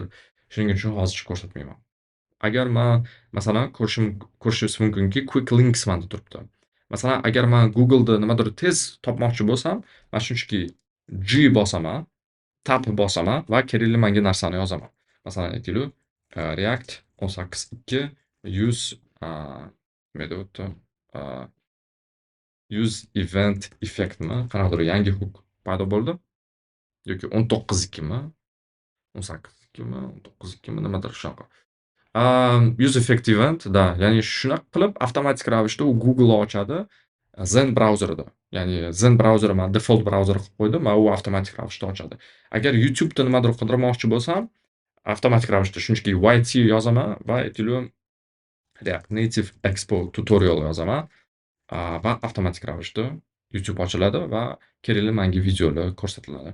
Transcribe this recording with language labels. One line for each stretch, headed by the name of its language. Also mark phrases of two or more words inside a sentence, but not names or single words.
Uzbek: Shuning uchun hozircha ko'rsatmayman. Agar men masalan ko'rishingiz mumkinki,
English: quick links
Uzbek: manda turibdi. Masalan, agar men Google'da nimadir tez topmoqchi bo'lsam, men shunchaki G bosaman, tab bosaman va kerakli menga narsani yozaman. Masalan, aytaylik, React 18.2 use nima deyapti? Use event effectmi? Qanaqadir yangi hook paydo bo'ldi. Yoki 19.2mi? 18.2mi? 19.2mi? Nimadir shunaqa. Use effect event, da, ya'ni shunaqa qilib avtomatik ravishda u Google ochadi Zen brauzerida. Ya'ni Zen brauzeri men default brauzer qilib qo'ydim va u avtomatik ravishda ochadi. Agar YouTube'da nimadir qidirmoqchi bo'lsam, avtomatik ravishda shunchaki YT yozaman va aytaylik React Native Expo tutorial yozaman va avtomatik ravishda YouTube ochiladi va kerakli menga videolar ko'rsatiladi.